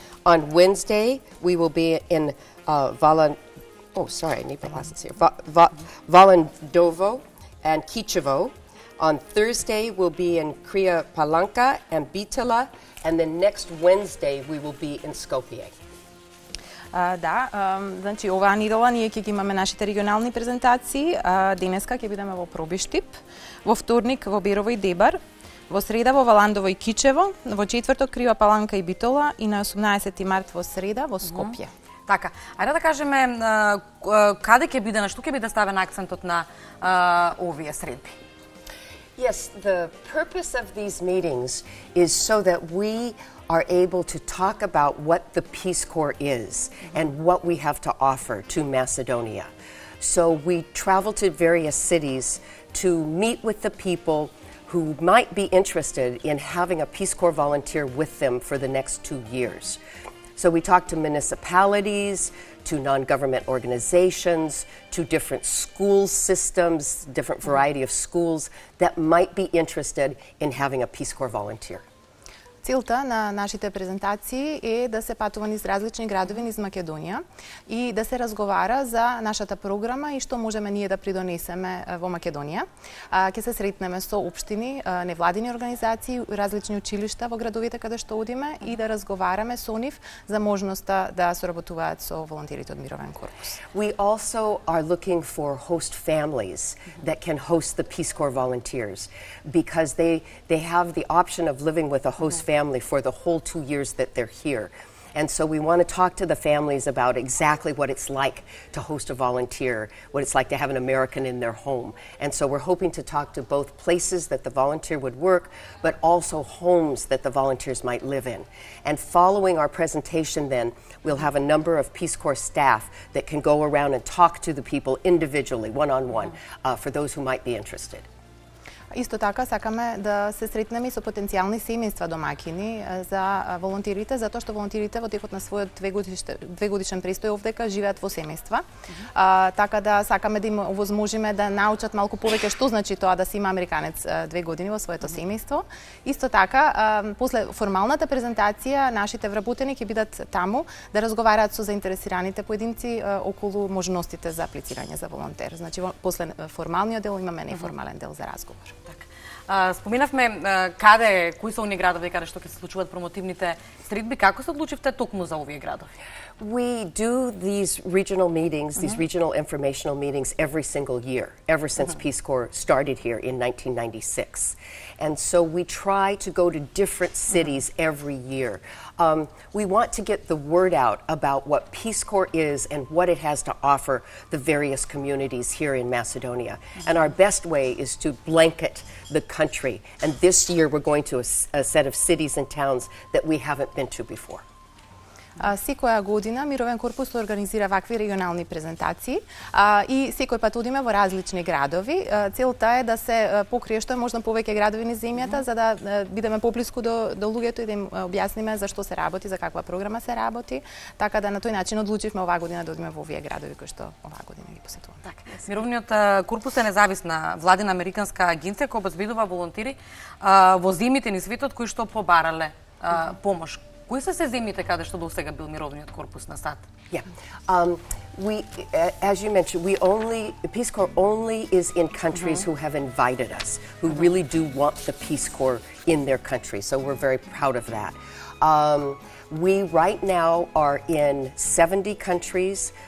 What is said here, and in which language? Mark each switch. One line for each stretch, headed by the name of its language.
English: On Wednesday, we will be in Valandovo and Kičevo. On Thursday, we'll be in Kria Palanka and Bitela, and then next Wednesday, we will be in Skopje.
Macedonian: Значи оваа недела ние ќе ги имаме нашите регионални презентации. Денеска ќе бидеме во Пробиштип, во вторник во Берово и Дебар, во среда во Валандово и Кичево, во четврток Крива Паланка и Битола, и на 18 март во среда во Скопје. Така, ајде да кажеме каде ќе биде, на што ќе биде ставен акцентот на овие средби?
English: Yes, the purpose of these meetings is so that we are able to talk about what the Peace Corps is and what we have to offer to Macedonia. So we travel to various cities to meet with the people who might be interested in having a Peace Corps volunteer with them for the next 2 years. So we talk to municipalities, to non-government organizations, to different school systems, different variety of schools that might be interested in having a Peace Corps volunteer.
Macedonian: Целта на нашите презентации е да се патува низ различни градови низ Македонија и да се разговара за нашата програма и што можеме ние да придонесеме во Македонија. Ќе се сретнеме со општини, невладини организации, различни училишта во градовите каде што одиме и да разговараме со нив за можноста да соработуваат со волонтерите од Мировен корпус.
English: We also are looking for host families that can host the Peace Corps volunteers because they have the option of living with a host family for the whole 2 years that they're here. And so we want to talk to the families about exactly what it's like to host a volunteer, what it's like to have an American in their home. And so we're hoping to talk to both places that the volunteer would work, but also homes that the volunteers might live in. And following our presentation then, we'll have a number of Peace Corps staff that can go around and talk to the people individually, one-on-one, for those who might be interested.
Macedonian: Исто така сакаме да се сретнеме со потенцијални семејства домаќини за волонтерите, затоа што волонтерите во текот на својот двегодишен престој овдека живеат во семејства. Така да сакаме да им овозможиме да научат малку повеќе што значи тоа да се има американец 2 години во своето семејство. Исто така, после формалната презентација, нашите вработени ќе бидат таму да разговараат со заинтересираните поединци околу можностите за аплицирање за волонтер. Значи, после формалниот дел имаме неформален дел за разговор. Споминавме кои се оние градови каде што ќе се случуваат промотивните средби. Како се одлучивте токму за овие градови?
English: We do these regional meetings, these regional informational meetings every single year, ever since Peace Corps started here in 1996. And so we try to go to different cities every year. We want to get the word out about what Peace Corps is and what it has to offer the various communities here in Macedonia. And our best way is to blanket the country. And this year we're going to a set of cities and towns that we haven't been to before.
Macedonian: Секоја година Мировен корпус организира вакви регионални презентации и секој пат одиме во различни градови. Целта е да се покрие што е можно повеќе градови низ земјата за да бидеме поблиску до луѓето и да им објасниме за што се работи, за каква програма се работи, така да на тој начин одлучивме оваа година да одиме во овие градови кои што оваа година ги посетуваме. Така. Мировниот корпус е независна владина американска агенција која обезбедува волонтери во земјите низ светот кои што побарале помош. Кои се земјите каде што досега бил Мировниот корпус на САД?
English: Yeah. We, as you mentioned, Peace Corps only is in countries who have invited us, who really do want the Peace Corps in their country. So we're very proud of that. We right now are in 70 countries.